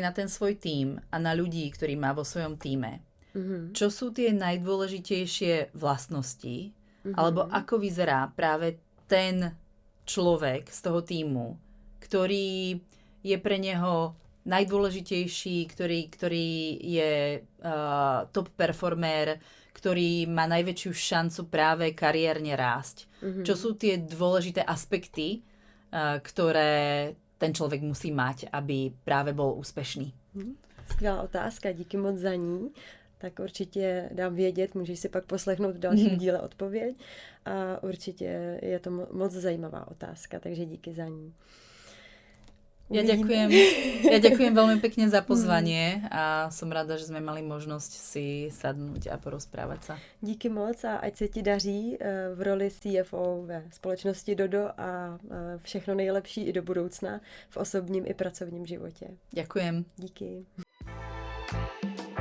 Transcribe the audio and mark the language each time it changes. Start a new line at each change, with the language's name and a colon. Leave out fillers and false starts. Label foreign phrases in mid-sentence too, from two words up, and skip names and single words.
Slovak: na ten svoj tím a na ľudí, ktorí má vo svojom tíme, čo sú tie najdôležitejšie vlastnosti, alebo ako vyzerá práve ten človek z toho tímu, ktorý je pre neho najdôležitejší, ktorý je top performer, ktorý má najväčšiu šancu práve kariérne rásť. Čo sú tie dôležité aspekty, ktoré ten člověk musí mať,
Czech: aby právě byl úspěšný? Skvělá otázka, díky moc za ní. Tak určitě dám vědět, můžeš si pak poslechnout v dalším díle odpověď. A určitě je to moc zajímavá otázka, takže díky za ní.
Slovak: Ja ďakujem veľmi pekne za pozvanie a som rada, že sme mali možnosť si sadnúť a porozprávať sa.
Czech: Díky moc a ať se ti daří v roli CFO ve společnosti Dodo a všechno nejlepší i do budoucna v osobním i pracovním životě.
Slovak: Ďakujem.
Czech: Díky.